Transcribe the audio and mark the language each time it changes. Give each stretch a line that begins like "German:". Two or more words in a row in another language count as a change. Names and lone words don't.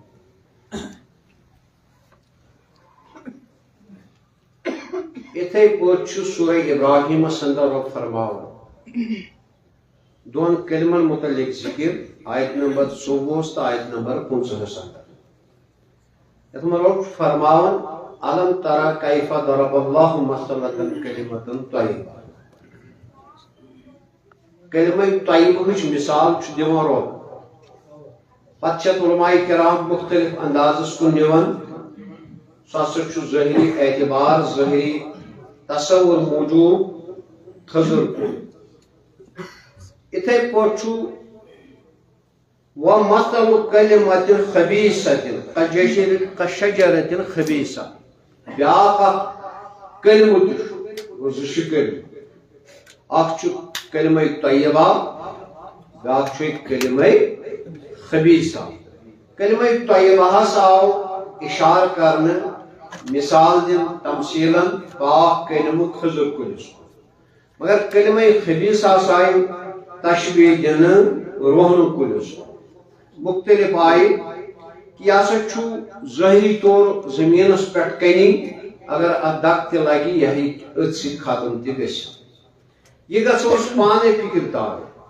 Kashmiri: تہِ یِتھَے پٲٹھۍ چھُ سورہ ابراہیٖمس انٛدر رۄب فرماوان دۄن کلمن متعلق ذکر آیت نمبر 24 تہٕ آیت نمبر 25 انٛدر یتھ منٛز رۄب چھُ فرماوان
Arabic: الم ترى كيف ضرب الله مثلا كلمة طيبة كلمة طيبة
Kashmiri: مثال چھُ دِوان رۄب پتہٕ چھِ علماء کرام مختلف اندازس کُن نِوان سُہ ہسا چھُ ظٲہری اعتبار ظٲہری تصور موجوٗب تھزر کُن یِتھَے پٲٹھۍ چھُ
Arabic: ومثل كلمة خبيثة كشجرة خبيثة
Kashmiri: بیاکھ کلمہٕ تہِ چھُ زٕ چھِ کلمہٕ اکھ چھُ کلمہ طیبہ بیاکھ چھُ کلمہ خبیثہ کلمہ طیبہس آو اشارٕ کرنہٕ مثال دِنہٕ تمثیلن پاک کلمہٕ کھٔزٕر کُلِس مگر کلمہ خبیثہس آیہِ تشبیہ دِنہٕ رۄہنہٕ کُلِس مختلف آیہِ کہ یہ ہسا چھُ ظٲہری طور زمینس پٮ۪ٹھ کنی اگر اتھ دگ تہِ لگہِ یہِ ہیٚکہِ أتھۍ سۭتۍ ختم تہِ گٔژھِتھ یہِ گژھو أسۍ پانے فکر تھاوٕنۍ